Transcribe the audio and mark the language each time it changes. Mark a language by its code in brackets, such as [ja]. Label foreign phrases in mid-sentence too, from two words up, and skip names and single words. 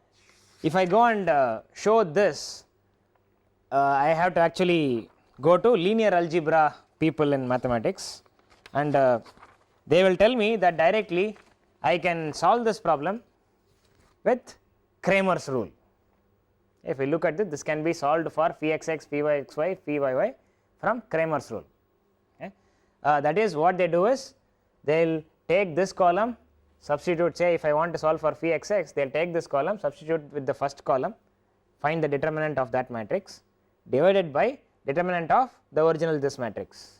[en] So if I go and show this, I have to actually go to linear algebra people in mathematics, and they will tell me that directly I can solve this problem with Cramer's rule. If we look at this, this can be solved for phi xx, phi yxy, phi yy from Cramer's rule. Okay. That is, what they do is they will take this column, substitute, say if I want to solve for phi xx, they will take this column, substitute with the first column, find the determinant of that matrix, divided by determinant of the original this matrix.